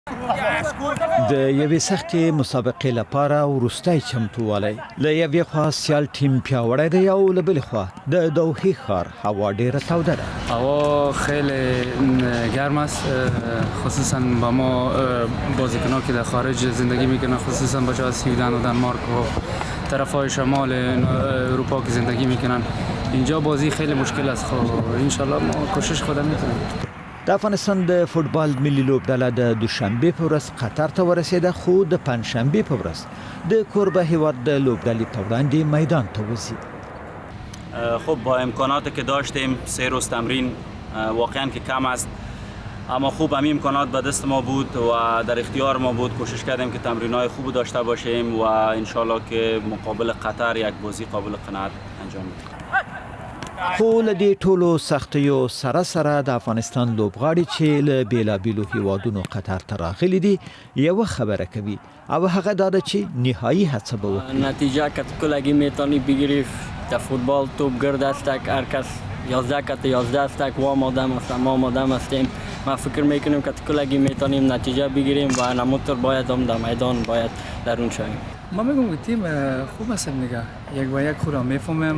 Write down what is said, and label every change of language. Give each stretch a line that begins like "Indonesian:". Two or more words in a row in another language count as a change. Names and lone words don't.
Pashto: د یوې سختې مسابقې لپاره وروستی چمتووالی له یوې خوا سیال ټیم پیاوړی دی او له بلې خوا د دوحې ښار هوا ډیره توده ده.
Persian: هوا خیلی گرم است، خصوصا با ما بازیکنان که در خارج زندگی میکنن، خصوصا بچه‌ها از سویدن و دانمارک و طرف‌های شمال اروپا که زندگی میکنن. اینجا بازی خیلی مشکل است. خب
Arabic: ان شاء الله
Persian: ما کوشش خودمون میکنیم.
Pashto: د افغانستان د فوتبال ملي لوبډله د دوشنبه په ورځ قطر ته ورسېده، خو د پنځشنبه په ورځ د کوربه هیواد د لوبډلې په وړاندې میدان ته وځي.
Persian: خب با امکاناتی که داشتیم 3 روز تمرین واقعا که کم است، اما خوب همین امکانات به دست ما بود و در اختیار ما بود. کوشش کردیم که تمرین‌های خوب داشته باشیم و
Arabic: ان شاء الله
Persian: که مقابل قطر یک بازی قابل قناعت انجام بدیم.
Pashto: خو له دې ټولو سختیو سره سره د افغانستان لوبغاړي چې له بیلابیلو هیوادونو قطر ته راغلي دي یوه خبره کوي او هغه دا ده چې نهایی هڅه به وکړي.
Persian: نتیجه که کلگی میتونی بگیری در فوتبال توپ گرد است، هر کس 11 کت 11 است، و آماده است، ما آماده هستیم. ما فکر میکنیم که کلگی میتونیم نتیجه بگیریم و نموتر باید هم در میدان باید درون شویم. ما میگم که تیم خوب است دیگه، یک با یک خورا میفهمم.